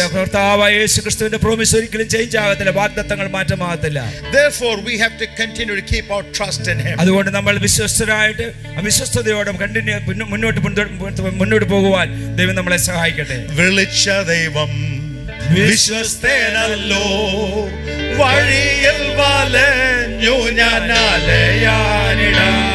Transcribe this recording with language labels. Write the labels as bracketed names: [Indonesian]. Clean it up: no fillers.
[Malayalam] കർത്താവായ യേശുക്രിസ്തുവിന്റെ പ്രോമിസ് ഒരിക്കലും ചേഞ്ച് ആകത്തില്ല, വാഗ്ദത്തങ്ങൾ മാറ്റമാകത്തില്ല. [English] Therefore we have to continue to keep our trust in Him. [Malayalam] അതുകൊണ്ട് നമ്മൾ വിശ്വസ്തരായിട്ട് വിശ്വസ്തയോടെ മുന്നോട്ട് പോകുവാൻ ദൈവം നമ്മളെ സഹായിക്കട്ടെ. വിളിച്ച ദൈവം വിശ്വസ്തനല്ലോ, വഴിയിൽ വലഞ്ഞു ഞാൻ അലയാനിടാ.